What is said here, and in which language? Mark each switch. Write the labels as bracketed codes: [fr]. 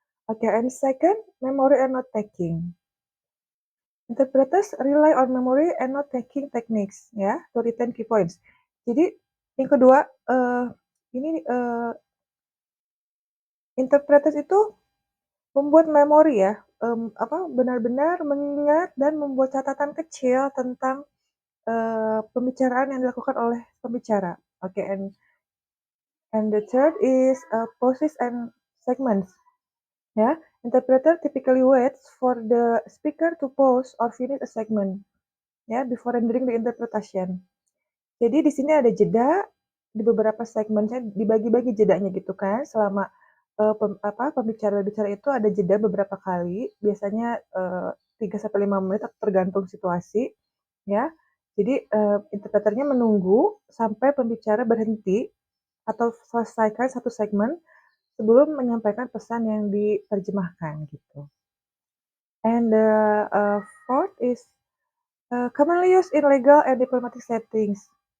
[en] Oke, and second, memory and note taking. Interpreters rely on memory and note taking techniques, ya, to retain key points. [id] Jadi yang kedua, ini, interpreters itu membuat memori ya, benar-benar mengingat dan membuat catatan kecil tentang, pembicaraan yang dilakukan oleh pembicara. [en] Oke, and the third is, pauses and segments, ya. Interpreter typically waits for the speaker to pause or finish a segment, ya, before rendering the interpretation. [id] Jadi di sini ada jeda, di beberapa segmennya dibagi-bagi jedanya gitu kan, selama, pembicara-bicara itu ada jeda beberapa kali, biasanya, 3 sampai 5 menit tergantung situasi, ya. Jadi, interpreternya menunggu sampai pembicara berhenti atau selesaikan satu segmen sebelum menyampaikan pesan yang diterjemahkan gitu. [en] And the, fourth is, commonly used in legal and diplomatic settings.